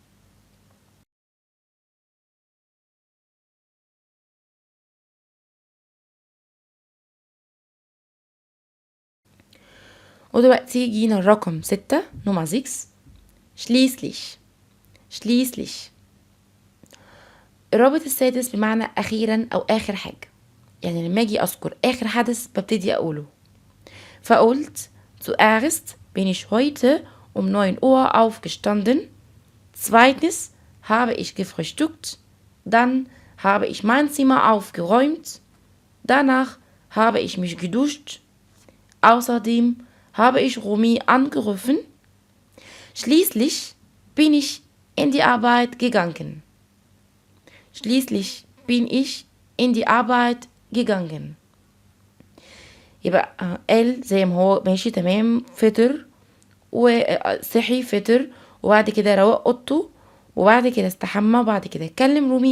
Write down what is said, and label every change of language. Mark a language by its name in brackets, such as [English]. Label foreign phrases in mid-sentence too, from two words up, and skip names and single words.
[Arabic] ودلوقتي جينا الرقم 6 نمرة 6 schließlich. الرابط السادس بمعنى أخيرا أو آخر حاجة، يعني لما أجي أذكر آخر حدث ببتدي أقوله. [German] فقلت zuerst bin ich heute um 9 Uhr aufgestanden. Zweitens habe ich gefrühstückt. Dann habe ich mein Zimmer aufgeräumt. Danach habe ich mich geduscht. Außerdem habe ich Romy angerufen. Schließlich bin ich in die Arbeit gegangen. [Arabic] يبقى قال زي ما هو ماشي تمام، فطر وصحي فطر وبعد كده روق اوضته وبعد كده استحمى وبعد كده كلم رومي.